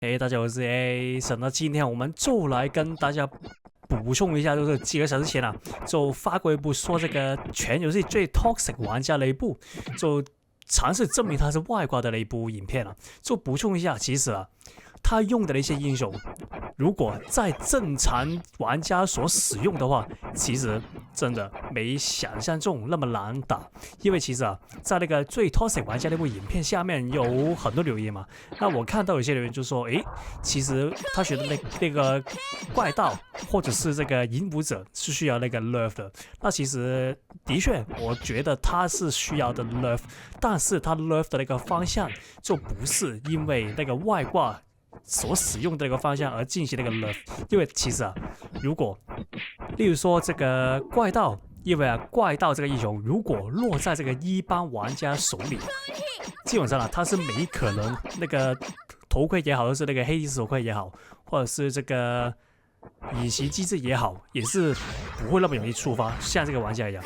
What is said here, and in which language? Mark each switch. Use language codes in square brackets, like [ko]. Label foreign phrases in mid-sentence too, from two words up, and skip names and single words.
[zh] 大家好，我是 A。那今天我們就來跟大家補充一下，就是幾個小時前就發過一部說這個全遊戲最 toxic 玩家的一部，就嘗試證明他是外掛的一部影片就補充一下，其實他用的一些英雄，如果在正常玩家所使用的話，其實真的沒想象中那麼難打。因為其實在那個最 toxic 玩家那部影片下面有很多留言嘛，那我看到有些留言就說，其實他學的那個怪盜或者是這個影武者是需要那個 nerf 的。那其實的確，我覺得他是需要的 nerf， 但是他 nerf 的那個方向就不是因為那個外掛所使用的那個方向而進行那個 nerf。因為其實如果例如說這個怪盜，因為怪盜這個英雄如果落在這個一般玩家手裡，基本上他是沒可能那個頭盔也好，或者是那個黑帝斯頭盔也好，或者是這個隱形機制也好，也是不會那麼容易觸發，像這個玩家一樣。